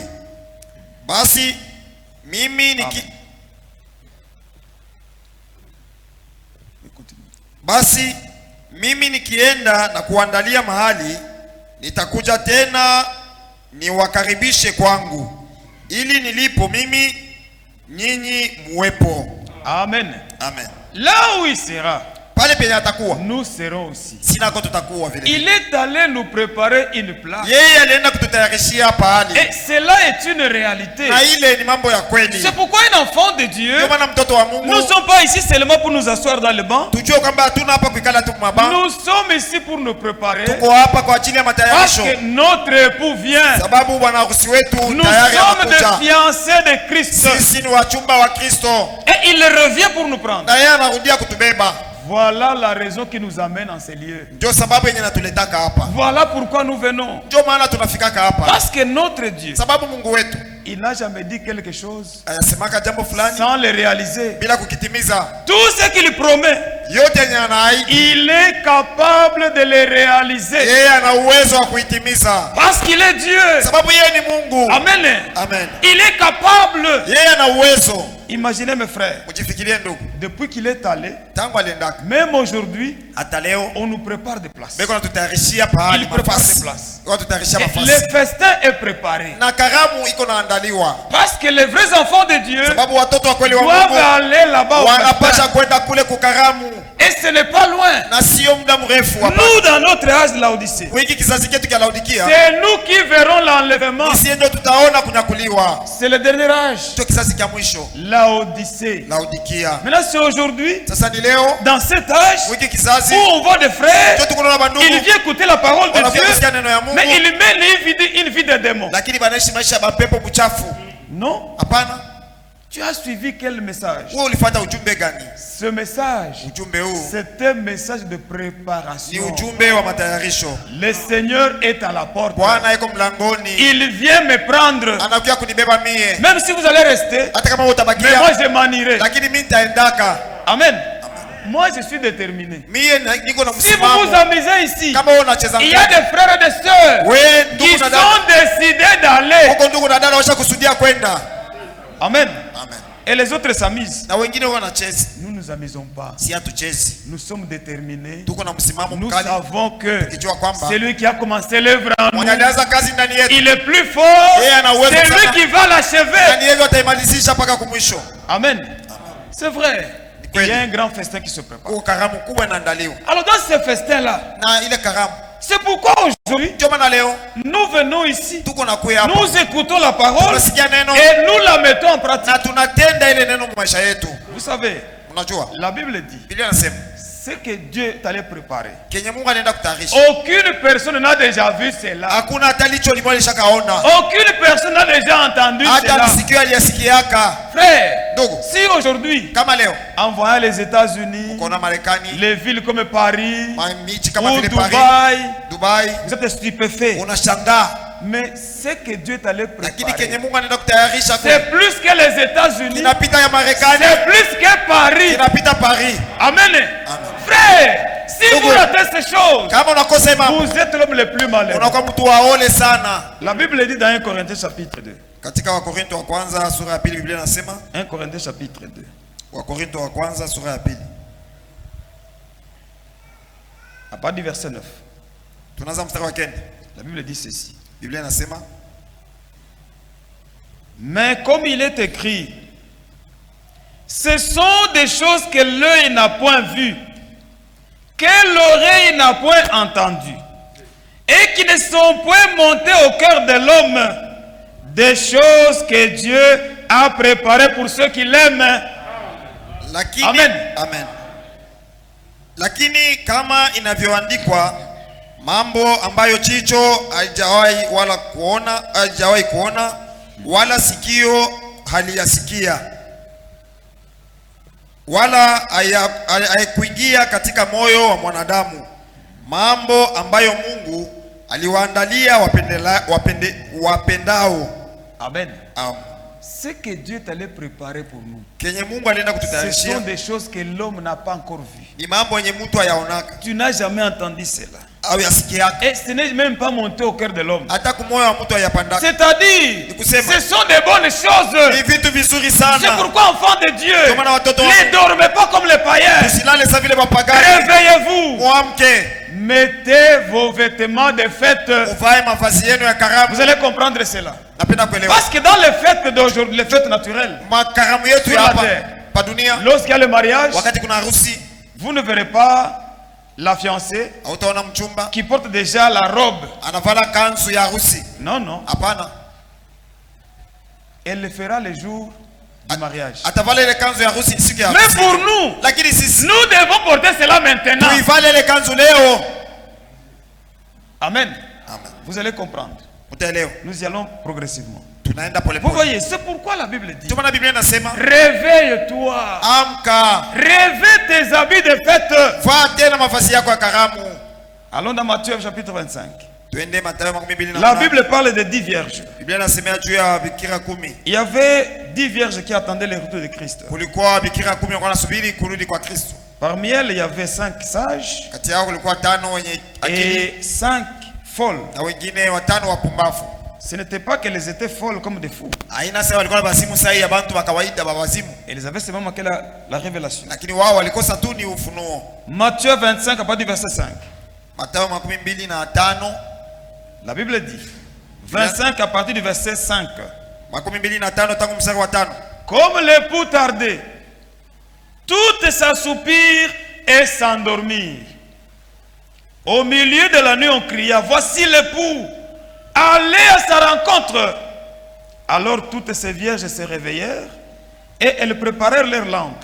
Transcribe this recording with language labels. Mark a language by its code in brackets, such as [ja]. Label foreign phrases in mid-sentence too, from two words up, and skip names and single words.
[sw] Basi mimi nikienda na kuandalia mahali, nitakuja tena niwakaribishe kwangu, ili nilipo mimi nyinyi muwepo. Amen. Amen. [fr] Là où il sera, [sw] Pale penye atakuwa, [fr] nous serons aussi. [sw] sinako tutakuwa vile. [fr] Il est allé nous préparer une place. [sw] Yeye alienda kututayarishia pahali, [fr] Et cela est une réalité. [sw] na ile ni mambo ya kweli. [fr] C'est pourquoi un enfant de Dieu, [sw] Ndio maana mtoto wa [fr] nous ne [sw] Mungu [fr] sommes pas ici seulement pour nous asseoir dans le banc. [sw] tujue kwamba hatuna hapa kuikala tu mabao, [fr] Nous sommes ici pour nous préparer. [sw] tuko hapa kwa ajili ya [fr] Parce [sw] matayarisho, [fr] que notre époux vient. [sw] sababu bwana harusi wetu [fr] Nous [sw] tayari [fr] sommes des [sw] anakuja. [fr] fiancés de Christ. [sw] Sisi ni wachumba wa Kristo, [fr] Et il revient pour nous prendre. [sw] na yeye anarudia kutubeba. [fr] Voilà la raison qui nous amène en ces lieux. [sw] Ndio sababu yenye natuletaka hapa, [fr] Voilà pourquoi nous venons. [sw] ndio maana tunafikaka hapa, [fr] Parce que notre Dieu, [sw] sababu Mungu wetu [fr] il n'a jamais dit quelque chose [sw] ayasemaka jambo fulani [fr] sans le réaliser. [sw] bila kukitimiza. [fr] Tout ce qu'il promet, [sw] Yote yenye anaahidi [fr] il est capable de le réaliser. [sw] yeye ana uwezo wa kuitimiza, [fr] Parce qu'il est Dieu. [sw] sababu yeye ni Mungu. Amen. Amen. [fr] Il est capable. [sw] Yeye ana uwezo. [fr] Imaginez mes frères, [sw] Mjifikirie ndugu, [fr] depuis qu'il est allé, [sw] tangu aliendaka [fr] même aujourd'hui, [sw] hata leo [fr] on nous prépare des places. [sw] beko natutayarishia pahali [fr] Il prépare [sw] mafasi, [fr] ses places. [sw] watutayarishia [fr] Et [sw] mafasi [fr] le festin est préparé. [sw] na karamu iko naandaliwa, [fr] Parce que les vrais enfants de Dieu [sw] sababu watoto wa kweli wa [fr] doivent [sw] Mungu [fr] aller là-bas au [sw] wanapasha [fr] festin. [sw] kwenda kule kukaramu. [fr] Et Et ce n'est pas loin. [sw] na sio muda mrefu hapa. [fr] Nous, dans notre âge de Laodicée, [sw] Wiki kizazi chetu cha Laodikia, [fr] c'est nous qui verrons l'enlèvement. [sw] sisi ndio tutaona kunyakuliwa. [fr] C'est le dernier âge. [sw] Ndio kizazi cha mwisho. [fr] Laodicée. [sw] Laodikia. [fr] Maintenant, c'est aujourd'hui, [sw] Sasa ni leo [fr] dans cet âge, [sw] wiki kizazi [fr] où on voit des frères, [sw] ndio tuko na bandugu. [fr] il vient écouter la parole de [sw] Wanakuja kusikia [fr] Dieu, [sw] neno ya Mungu. [fr] mais il mène une vie de démon. [sw] Lakini banaishi maisha ya mapepo mchafu. [fr] Non. [sw] Hapana. [fr] Tu as suivi quel message? [sw] Wewe ulifuata ujumbe gani? [fr] Ce message, [sw] Ujumbe huu [fr] c'est un message de [sw] ni [fr] préparation. [sw] ujumbe wa matayarisho. [fr] Le Seigneur est à la porte. [sw] Bwana yuko mlangoni. [fr] Il vient me prendre. [sw] Anakuja kunibeba mie. [fr] Même si vous allez rester, [sw] Hata kama [fr] mais moi [sw] utabakia, [fr] je m'en irai. [sw] lakini mimi nitaendaka. [fr] Amen. Moi je suis déterminé. [sw] Mie niko na [fr] Si vous vous [sw] msimamo. [fr] amusez ici, [sw] Kama wewe unacheza [fr] il y a des frères et des sœurs [sw] wewe [fr] qui [sw] ndugu na [fr] sont [sw] dada, [fr] décidés d'aller. [sw] huko ndugu na dada washakusudia kwenda. Amen. Amen. [fr] Et les autres s'amusent. [sw] Na wengine wanacheza. [fr] Nous ne nous amusons pas. [sw] Si hatuchezi. [fr] Nous sommes déterminés. [sw] Tuko na msimamo [fr] Nous [sw] mkali. [fr] savons que [sw] Tukijua kwamba [fr] celui qui a commencé l'œuvre en nous, [sw] mwenye alianza kazi ndani yetu, [fr] il est plus fort. [sw] Yeye ana uwezo [fr] C'est lui [sw] sana. [fr] qui va l'achever. [sw] ndani yetu ataimalizisha mpaka kumwisho. [fr] Amen. C'est vrai. Il [sw] kweli. [fr] y a un grand festin qui se prépare. [sw] Huko karamu kubwa inaandaliwa. [fr] Alors dans ce festin-là, [sw] Na ile karamu, [fr] c'est pourquoi aujourd'hui, [sw] ndio maana leo [fr] nous venons ici, [sw] tuko na kuya hapa. [fr] nous écoutons la parole [sw] Tunasikia neno [fr] et nous la mettons en pratique. [sw] na tunatenda ile neno kwa maisha yetu. [fr] Vous savez, [sw] Unajua? [fr] la Bible dit, [sw] Biblia inasema [fr] ce que Dieu t'allait préparer. [sw] kenye Mungu anaenda kutayarisha. [fr] Aucune personne n'a déjà vu cela. [sw] Hakuna hata licho limwali shakaona. [fr] Aucune personne n'a déjà entendu [sw] Hata [fr] cela. [sw] msikio aliyesikiaka. [fr] Frère, [sw] Ndugu, [fr] si aujourd'hui, [sw] kama leo [fr] en voyant les États-Unis, [sw] uko Marekani, [fr] les villes comme Paris [sw] miji kama [fr] ou [sw] vile Paris, Dubaï, Dubai, [fr] vous êtes stupéfaits. [sw] unashangaa. [fr] Mais ce que Dieu t'allait [sw] Lakini [fr] préparer, [sw] kenye Mungu anaenda kutayarisha [fr] c'est plus que les États-Unis, [sw] kinapita ya Marekani, [fr] c'est plus que Paris. [sw] kinapita Paris. [fr] Amen. Frère, si [sw] Ndugu, [fr] vous ratez ces choses, [sw] kama unakosa mambo, [fr] vous êtes l'homme le plus malheureux. [sw] unakuwa mtu waole sana. [fr] La Bible dit dans 1 Corinthiens chapitre 2. [sw] Katika Wakorinto wa kwanza sura ya pili Biblia inasema, [fr] 1 Corinthiens chapitre 2. [sw] Wakorinto wa kwanza sura ya pili. [fr] À partir du verset 9. [sw] Tunaanza mstari wa 9. [fr] La Bible dit ceci. [sw] Biblia inasema, [fr] Mais comme il est écrit, ce sont des choses que l'œil n'a point vues, que l'oreille n'a point entendues, et qui ne sont point montées au cœur de l'homme, des choses que Dieu a préparées pour ceux qui l'aiment. [sw] lakini Amen. Amen. Lakini kama inavyoandikwa, mambo ambayo jicho haijawahi kuona wala sikio haliyasikia wala haikuingia katika moyo wa mwanadamu, mambo ambayo Mungu aliwaandalia wapendao. Amen. Amen. [fr] Ce que Dieu t'allait préparer pour nous, [sw] Kenye Mungu alienda [fr] ce [sw] kututayarishia [fr] sont des choses que l'homme n'a pas encore vues. [sw] ni mambo yenye mtu hayaonaka [fr] Tu n'as jamais entendu cela. [sw] au yasikiaka, [fr] Et ce n'est même pas monté au cœur de l'homme. [sw] hata kumoyo wa mtu hayapandaka. [fr] C'est-à-dire, [sw] Nikusema. [fr] ce sont des bonnes [sw] Ni [fr] choses. [sw] vitu vizuri [fr] C'est [sw] sana. [fr] pourquoi, enfants de Dieu, [sw] Ndio maana watoto wangu, [fr] ne dormez pas comme les païens. [sw] usilale sa vile mapagani. [fr] Réveillez-vous. [sw] Muamke, [fr] Mettez vos vêtements de fête. [sw] uvae mavazi yenu ya [fr] Vous [sw] karamu. [fr] allez comprendre cela. [sw] Napenda kuelewa [fr] Parce que dans les fêtes d'aujourd'hui, les fêtes naturelles, [sw] makaramu yetu [fr] Sur [sw] ya [fr] la [sw] hapa [fr] terre. [sw] pa dunia, [fr] lorsqu'il y a le mariage, [sw] wakati kuna harusi, [fr] vous ne verrez pas la fiancée [sw] hautaona mchumba [fr] qui porte déjà la robe. [sw] anavala kanzu ya harusi. [fr] Non, non. [sw] Hapana, [fr] Elle le fera le jour du mariage. [sw] atavala ile kanzu ya harusi siku ya [fr] Mais [sw] harusi. [fr] pour nous, [sw] Lakini sisi [fr] nous devons porter cela maintenant. [sw] tuivale ile kanzu leo. Amen. Amen. [fr] Vous allez comprendre. [sw] Utaelewa. [fr] Nous y allons progressivement. [sw] Tunaenda pole [fr] Vous [sw] pole. [fr] voyez, c'est pourquoi la Bible dit, [sw] Ndio maana Biblia inasema, [fr] réveille-toi, [sw] amka, [fr] revêt tes habits de fête. [sw] vaa tena mavazi yako ya karamu. [fr] Allons dans Matthieu chapitre 25. [sw] Tuende Mathayo 28. [fr] La Bible parle de 10 vierges. [sw] Biblia inasema juu ya bikira 10. [fr] Il y avait 10 vierges qui attendaient le retour de Christ. [sw] Kulikuwa bikira 10 walikuwa nasubiri kurudi kwa Kristo. [fr] Parmi elles, il y avait 5 sages [sw] Kati yao kulikuwa 5 wenye akili [fr] et 5 folles. [sw] na wengine 5 wapumbavu. [fr] Ce n'était pas qu'elles étaient folles comme des fous. [sw] Haina sasa walikuwa na basimu sahihi ya bantu wa kawaida bawazimu, [fr] Elles avaient seulement manqué la révélation. [sw] lakini wao walikosa tu ni ufunuo. [fr] Matthieu 25, à partir du verset 5. [sw] Mathayo 25. [fr] La Bible dit, 25 à partir du verset 5. [sw] 25 tangu mstari wa 5. [fr] Comme l'époux tardait, toutes s'assoupirent et s'endormirent. Au milieu de la nuit, on cria, voici l'époux, allez à sa rencontre. Alors toutes ces vierges se réveillèrent et elles préparèrent leurs lampes.